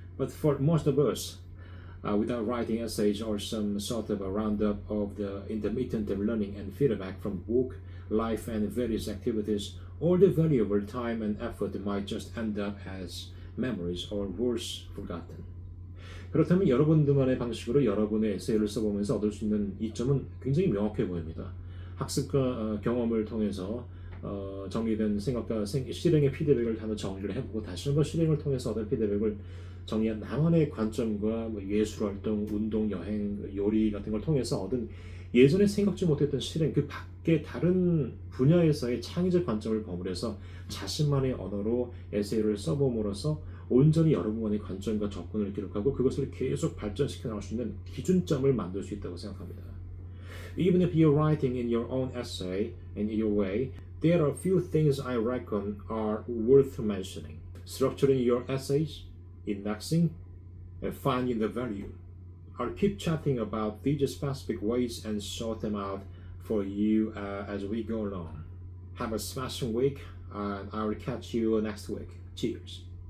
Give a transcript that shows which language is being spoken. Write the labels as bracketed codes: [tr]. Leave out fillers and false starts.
[en] But for most of us, without writing essays or some sort of a roundup of the intermittent learning and feedback from book, life, and various activities, all the valuable time and effort might just end up as memories or worse, forgotten. [ko] 그렇다면 여러분들만의 방식으로 여러분의 에세이를 써보면서 얻을 수 있는 이점은 굉장히 명확해 보입니다. 학습과 경험을 통해서 정리된 생각과 실행의 피드백을 한번 정리를 해보고 다시 한번 실행을 통해서 얻은 피드백을 정리한 나만의 관점과 예술활동, 운동, 여행, 요리 같은 걸 통해서 얻은 예전에 생각지 못했던 실행, 그 밖에 다른 분야에서의 창의적 관점을 버무려서 자신만의 언어로 에세이를 써봄으로써 온전히 여러분만의 관점과 접근을 기록하고 그것을 계속 발전시켜 나갈 수 있는 기준점을 만들 수 있다고 생각합니다. [en] Even if you're writing in your own essay in your way, there are a few things I reckon are worth mentioning. Structuring your essays, indexing, and finding the value. I'll keep chatting about these specific ways and sort them out for you as we go along. Have a smashing week, and I will catch you next week. Cheers.